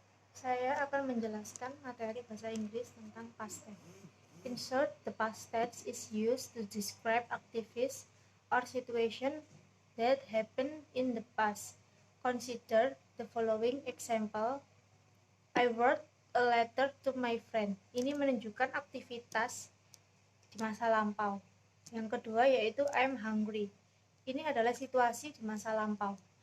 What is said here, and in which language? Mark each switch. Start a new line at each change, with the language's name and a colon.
Indonesian: Saya akan menjelaskan materi bahasa Inggris tentang past tense.
English: In short, the past tense is used to describe activities or situation that happened in the past. Consider the following example. I wrote a letter to my friend.
Indonesian: Ini menunjukkan aktivitas di masa lampau. Yang kedua yaitu
English: I'm hungry.
Indonesian: Ini adalah situasi di masa lampau.